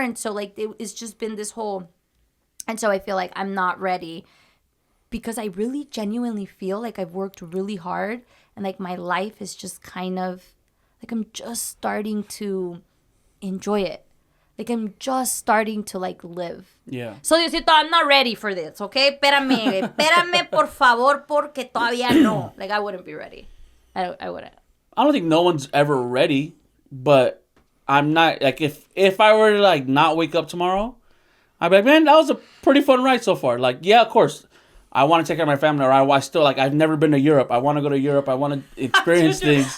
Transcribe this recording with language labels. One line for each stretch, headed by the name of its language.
English: And so like it's just been this whole, and so I feel like I'm not ready because I really genuinely feel like I've worked really hard and like my life is just kind of like I'm just starting to enjoy it. Like I'm just starting to like live. Yeah. So Diosito, I'm not ready for this, okay?
Spanish: Espérame por favor porque todavía no.
English: Like I wouldn't be ready. I wouldn't. I don't think no one's ever ready, but I'm not like if I were to like not wake up tomorrow, I'd be like, man, that was a pretty fun ride so far. Like, yeah, of course, I want to take care of my family, or I still like I've never been to Europe. I want to go to Europe. I want to experience things.